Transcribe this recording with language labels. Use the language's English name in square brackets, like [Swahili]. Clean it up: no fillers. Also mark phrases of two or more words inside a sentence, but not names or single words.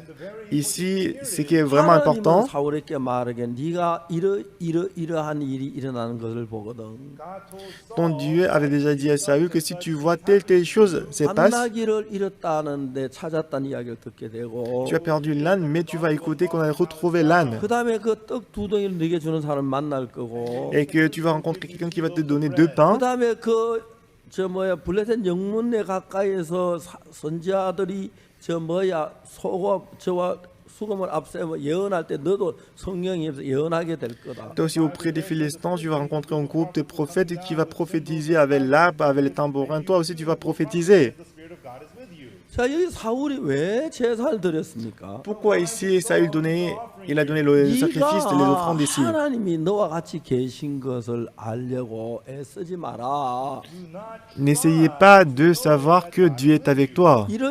[French] Ici, ce qui est vraiment important, ton Dieu avait déjà dit à Saül que si tu vois telle chose se passe, tu as perdu l'âne, mais tu vas écouter qu'on a retrouvé l'âne. Et que tu vas rencontrer quelqu'un qui va te donner 2 pains. [Korean] 블레셋 영문에 가까이에서 선지자들이 수금을 앞세워 예언할 때 너도 성령이 예언하게 될 거다. [French] Toi aussi auprès des Philistins, tu vas rencontrer un groupe de prophètes qui va prophétiser avec l'arpe, avec les tambourins. Toi aussi tu vas prophétiser. Pourquoi ici Saül il a donné le sacrifice et les offrandes ici? N'essayez pas de savoir que Dieu est avec toi.